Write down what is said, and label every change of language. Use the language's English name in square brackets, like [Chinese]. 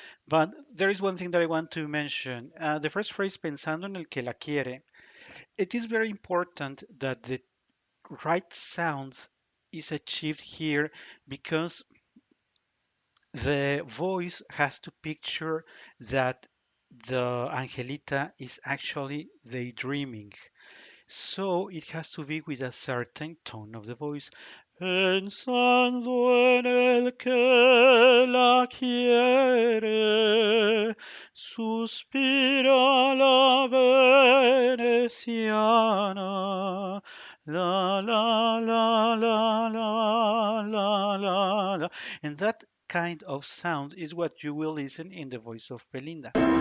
[English] But there is one thing that I want to mention. The first phrase, [Spanish] pensando en el que la quiere, [English] it is very important that the right sound is achieved here because the voice has to picture that the Angelita is actually daydreaming. So it has to be with a certain tone of the voice. [Spanish] Pensando en el que la quiere, suspira la veneciana. La la la la la la la la. [English] And that kind of sound is what you will listen in the voice of Belinda.